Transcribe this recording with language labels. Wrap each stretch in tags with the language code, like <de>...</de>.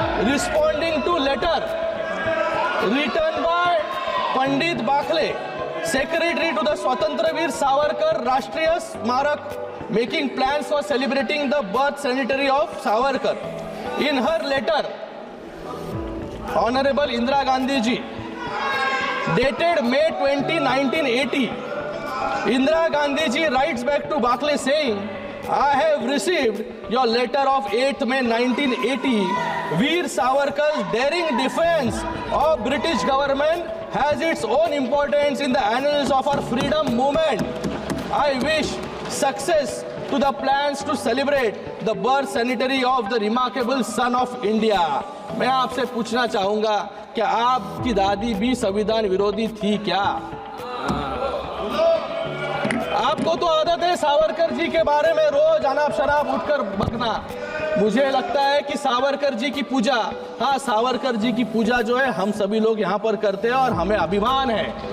<en>Responding to letter written by Pandit Bakhle, secretary to the Swatantra Veer Savarkar Rashtriya Smarak, making plans for celebrating the birth century of Savarkar. In her letter, honourable Indira Gandhi ji, dated May 20, 1980, Indira Gandhi ji writes back to Bakle saying, I have received your letter of 8th May 1980. Veer Savarkar's daring defense of British government has its own importance in the annals of our freedom movement. I wish success to the plans to celebrate the birth centenary of the remarkable son of India.</en> <hi>मैं आपसे पूछना चाहूंगा, क्या आपकी दादी भी संविधान विरोधी थी क्या? आपको तो आदत है सावरकर जी के बारे में रोज अनाप शनाप उठकर बकना। मुझे लगता है कि सावरकर जी की पूजा, हाँ, सावरकर जी की पूजा जो है हम सभी लोग यहाँ पर करते हैं और हमें अभिमान है।</hi>